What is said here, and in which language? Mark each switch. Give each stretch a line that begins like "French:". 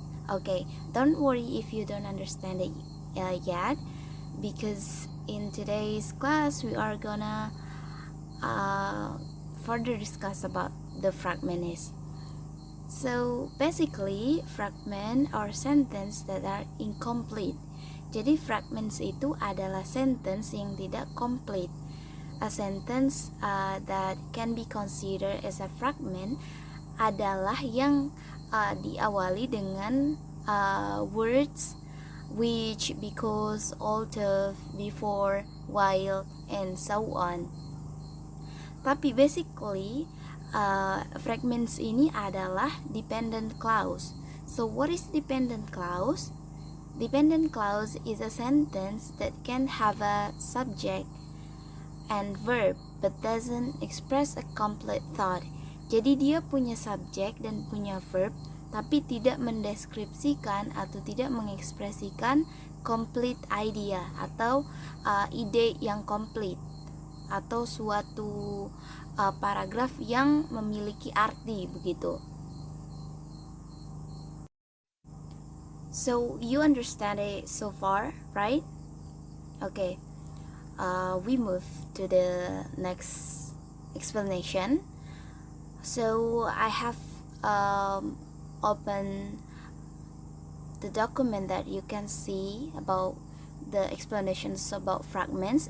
English: Okay, don't worry if you don't understand it yet, because in today's class we are gonna further discuss about the fragment is. So basically fragment are sentence that are incomplete.
Indonesian: Jadi fragments itu adalah sentence yang tidak complete.
English: A sentence that can be considered as a fragment
Indonesian: adalah yang diawali dengan
English: words which, because, although, before, while, and so on.
Indonesian: Tapi basically fragments ini adalah dependent clause.
English: So what is dependent clause? Dependent clause is a sentence that can have a subject and verb but doesn't express a complete thought.
Indonesian: Jadi dia punya subjek dan punya verb, tapi tidak mendeskripsikan atau tidak mengekspresikan
English: complete idea
Indonesian: atau ide yang complete, atau suatu paragraf yang memiliki arti begitu.
English: So you understand it so far, right? Okay. We move to the next explanation. So I have opened the document that you can see about the explanations about fragments.